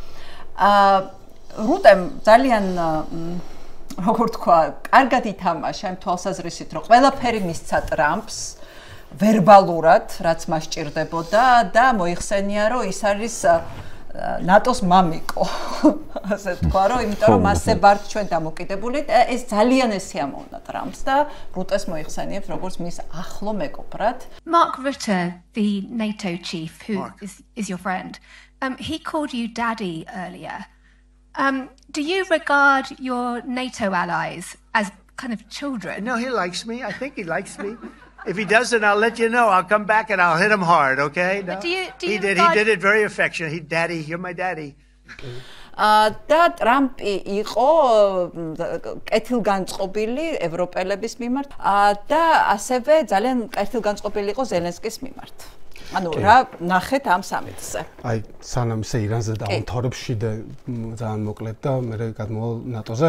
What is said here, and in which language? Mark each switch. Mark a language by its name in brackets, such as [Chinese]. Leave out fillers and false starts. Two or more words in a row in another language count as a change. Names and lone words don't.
[Georgian] რუტემ ძალიან როგორ თქვა, კარგად ითამაშა იმ თვალსაზრისით, რომ ყველაფერი მისცა ტრამპს ვერბალურად, რაც მას ჭირდებოდა და მოიხსენია, რომ ის არის ნატოს მამიკო. ასე თქვა, რომ იმიტომ რომ მასზე ვართ ჩვენ დამოკიდებული და ეს ძალიან ესიამოვნა ტრამპს და რუტეს მოიხსენიებს როგორც მის ახლო მეგობრად. [English] Mark Rutte, the NATO chief, who is your friend, he called you daddy earlier. Do you regard your NATO allies as kind of children? No, he likes me. I think he likes me. If he doesn't, I'll let you know. I'll come back and I'll hit him hard, okay? No? Do you he did it very affectionate. Daddy, you're my daddy. [Georgian] და ტრამპი იყო კეთილგანწყობილი ევროპელების მიმართ და ასევე ძალიან კეთილგანწყობილი იყო ზელენსკის მიმართ. ანუ რა ნახეთ ამ სამიტზე? აი, სანამ ისე ირანზე დაამთავრებში და ძალიან მოკლედ და მე გადმოვალ ნატოზე.